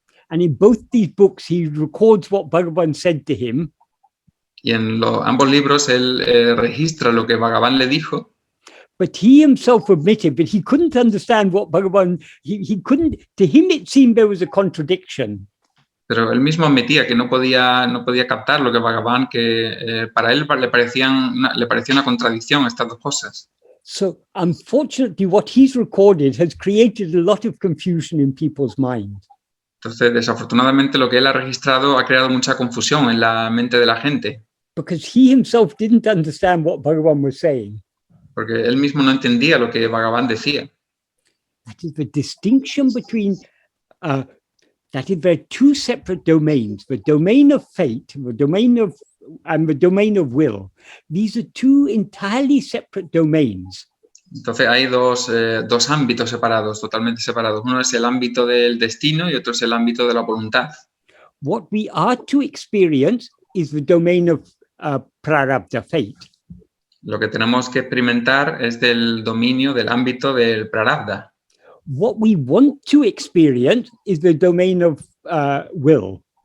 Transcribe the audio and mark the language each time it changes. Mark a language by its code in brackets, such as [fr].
[en] And in both these books he records what Bhagavan said to him. [es] Y en ambos libros él registra lo que Bhagavan le dijo. [en] But he himself admitted that he couldn't understand what Bhagavan, he couldn't, to him it seemed there was a contradiction. [es] Pero él mismo admitía que no podía captar lo que Bhagavan, que para él le parecía una contradicción estas dos cosas. [en] So unfortunately what he's recorded has created a lot of confusion in people's minds. [es] Entonces, desafortunadamente lo que él ha registrado ha creado mucha confusión en la mente de la gente. [en] Because he himself didn't understand what Bhagavan was saying. [es] Porque él mismo no entendía lo que Bhagavan decía. [en] That is the distinction between that is, there are two separate domains, the domain of fate, and the domain of will. These are two entirely separate domains. [es] Entonces hay dos ámbitos separados, totalmente separados. Uno es el ámbito del destino y otro es el ámbito de la voluntad. [en] What we are to experience is the domain of prarabdha, fate. [es] Lo que tenemos que experimentar es del dominio del ámbito del prarabdha. [en] What we want to experience is the domain of will.